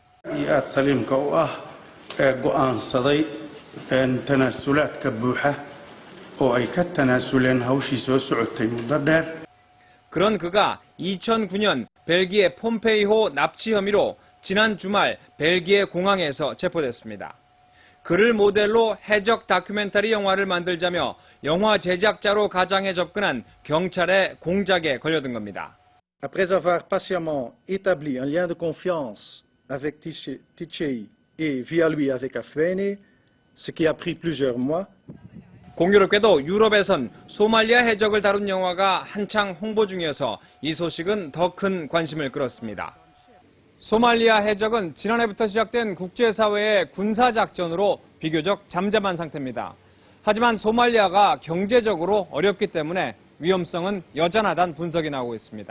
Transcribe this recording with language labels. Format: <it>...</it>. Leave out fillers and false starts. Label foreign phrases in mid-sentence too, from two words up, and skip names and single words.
<ko>그런 그가 2009년 벨기에 폼페이호 납치 혐의로 지난 주말 벨기에 공항에서 체포됐습니다. 그를 모델로 해적 다큐멘터리 영화를 만들자며 영화 제작자로 가장해 접근한 경찰의 공작에 걸려든 겁니다.</ko> <fr>Après avoir patiemment établi un lien de confiance avec Ticei et via lui avec Afeni, ce qui a pris plusieurs mois.</fr> <ko>공교롭게도 유럽에선 소말리아 해적을 다룬 영화가 한창 홍보 중이어서 이 소식은 더 큰 관심을 끌었습니다. 소말리아 해적은 지난해부터 시작된 국제사회의 군사작전으로 비교적 잠잠한 상태입니다. 하지만 소말리아가 경제적으로 어렵기 때문에 위험성은 여전하다는 분석이 나오고 있습니다.</ko>